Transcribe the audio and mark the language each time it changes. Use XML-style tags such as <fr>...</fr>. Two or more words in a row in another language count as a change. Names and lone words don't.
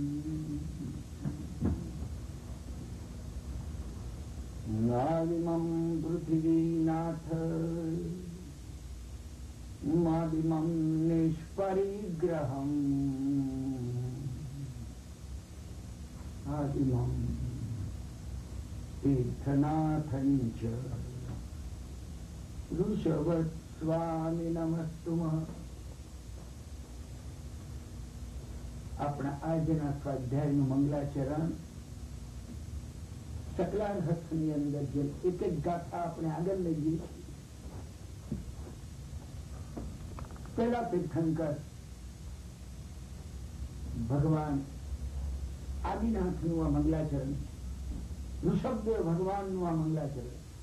<sa>नादिमं पृथिवीनाथ मादिमं निष्परिग्रहम् आदिमं तीर्थनाथं च ऋषभस्वामी नमस्तुमः।</sa> <gu>अपना આજના સ્વાધ્યાયનું મંગલાચરણ સકલાર હસ્તની અંદર જે એક જ ગાથા આપણે આગળ લઈ જઈએ. પહેલા તીર્થંકર ભગવાન આદિનાથનું આ મંગલાચરણ, ઋષભદેવ ભગવાનનું આ મંગલાચરણ.</gu>